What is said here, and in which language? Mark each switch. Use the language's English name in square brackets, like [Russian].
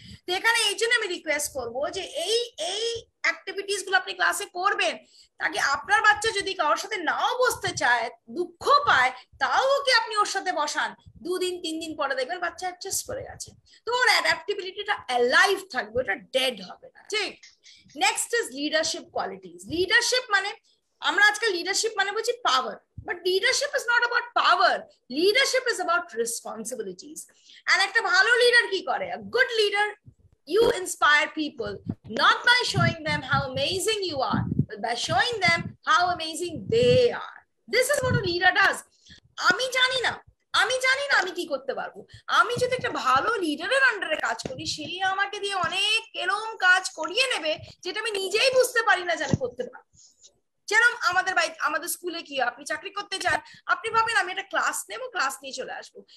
[Bangla] তো এখানে এই জন্য আমি রিকোয়েস্ট করবো যে এই অ্যাক্টিভিটিস গুলো আপনি ক্লাসে করবেন, তাকে আপনার বাচ্চা যদি কারোর সাথে নাও বসতে চায়, দুঃখ পায়, তাও ওকে আপনি ওর সাথে বসান, 2 দিন 3 দিন পরে দেখবেন বাচ্চা অ্যাডজাস্ট করে গেছে। তো ওর অ্যাডাপ্টেবিলিটিটা অ্যালাইভ থাকবে, ওটা ডেড হবে না। ঠিক। Next is leadership qualities. Leadership মানে আমরা আজকাল লিডারশিপ মানে বলছি পাওয়ার, [English] but leadership is not about power. Leadership is about responsibilities. [Bangla] And একটা ভালো লিডার কি করে? [English] A good leader, you inspire people not by showing them how amazing you are, but by showing them how amazing they are. This is what a leader does. [Bangla] আমি জানি না আমি কি করতে পারবো। আমি যদি একটা ভালো লিডারের আন্ডারে কাজ করি, সে আমাকে দিয়ে অনেক এরকম কাজ করিয়ে নেবে যেটা আমি নিজেই বুঝতে পারি না যে আমি করতে পারবো। যেরকম আমাদের স্কুলে কি আপনি চাকরি করতে চান, আপনি ভাবেন আমি একটা ক্লাস নেবো, ক্লাস নিয়ে চলে আসবো।